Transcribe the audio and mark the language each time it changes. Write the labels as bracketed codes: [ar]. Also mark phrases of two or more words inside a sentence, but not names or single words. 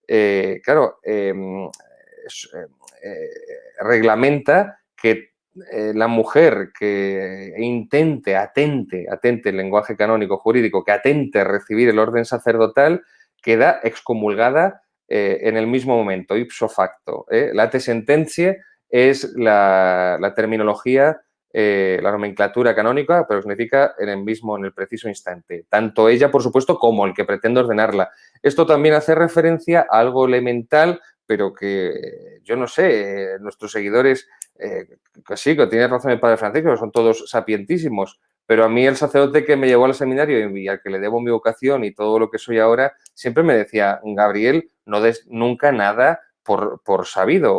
[es] reglamenta que la mujer que atente el lenguaje canónico jurídico, que atente a recibir el orden sacerdotal, queda excomulgada en el mismo momento, [la] ipso facto. Late sententiae [es] es la terminología, la nomenclatura canónica, pero significa en el preciso instante. Tanto ella, por supuesto, como el que pretende ordenarla. Esto también hace referencia a algo elemental, pero que yo no sé, nuestros seguidores, que sí, que tiene razón el padre Francisco, son todos sapientísimos, pero a mí el sacerdote que me llevó al seminario y al que le debo mi vocación y todo lo que soy ahora, siempre me decía, Gabriel, no des nunca nada por sabido.